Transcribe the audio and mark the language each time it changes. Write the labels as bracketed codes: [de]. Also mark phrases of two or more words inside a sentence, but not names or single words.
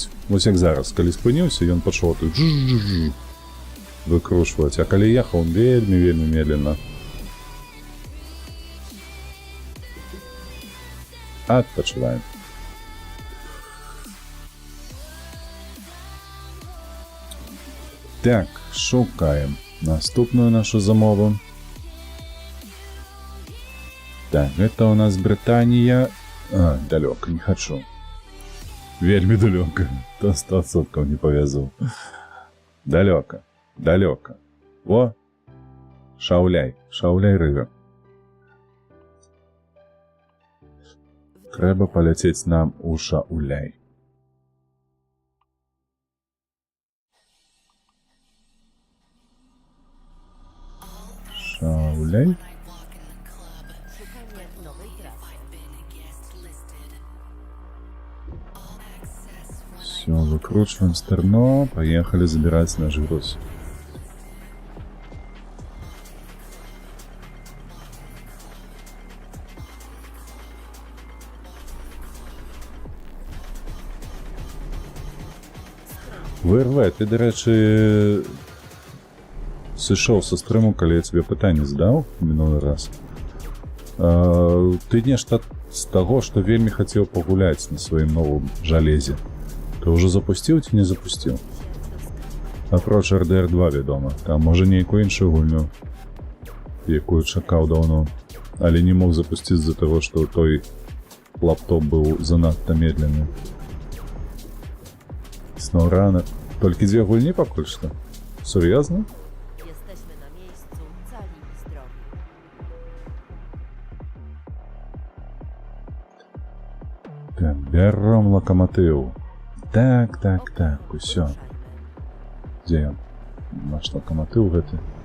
[be] Вось як зараз, калі спыніўся, ён пачаў тут выкручваць, а калі ехаў, вельмі медленно. Адпачываем. Так, шукаем наступную нашу замову. [ru] Так, это у нас Британия. [uk] Далеко, не хочу. Вельми далеко. То 100% не повезу. Далеко. О! [be] Шауляй рыга. Трэба полететь нам у Шауляй. Шауляй? [pl] Szukanie nowej trasy. [uk] Все, Закручиваем стерно, поехали забирать наш груз. ВРВ, ти, до речі, [be] сышоў са стрыму, калі я тебе пытанне задаў мінулы раз. Ты нешта з таго, што вельмі хацеў пагуляць на сваім новым жалезе. Ты ўжо запусціў ці не запусціў? Апроч RDR 2, вядома. Там, можа, нейкую іншую гульню, якую чакаў даўно, але не мог запусціць з-за таго, што той лаптоп быў занадта медленны. SnowRunner. Толькі 2 гульні пакуль што? Сур'ёзна? [pl] Jesteśmy na miejscu, cali i zdrowi. [be] Так, бяром лакаматыў. Так, усё. [pl] Ruszajmy. [be] Дзе ён? Наш лакаматыў гэты.